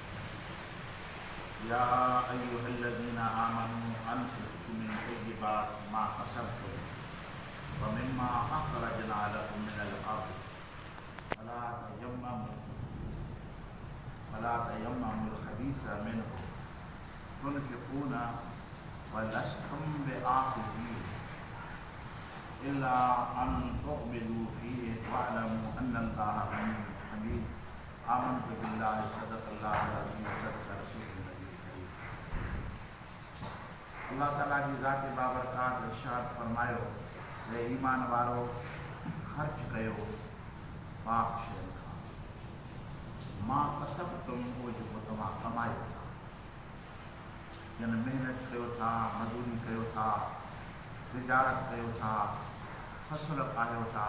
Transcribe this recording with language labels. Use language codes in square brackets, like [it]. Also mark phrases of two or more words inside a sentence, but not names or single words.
[ar] يا أيها الذين آمنوا أنفقوا من طيبات ما كسبتم ومما أخرجنا لكم من الأرض ولا تيمموا الخبيث منه تنفقون ولستم بآخذيه إلا أن تغمضوا فيه واعلموا أن الله غني حميد. آمنت بالله صدق الله العظيم وصدق رسوله النبي الكريم. [sd] अल्लाह ताला जी ज़ात बाबरकात इरशाद फरमायो, हे ईमान वारो, ख़र्च कयो पाक शयुनि खां, [ar] ما كسبتم, [sd] उहो जेको तव्हां कमायो था, यानी महिनत कयो था, मज़दूरी कयो था, तिजारत कयो था, फसल पायो था।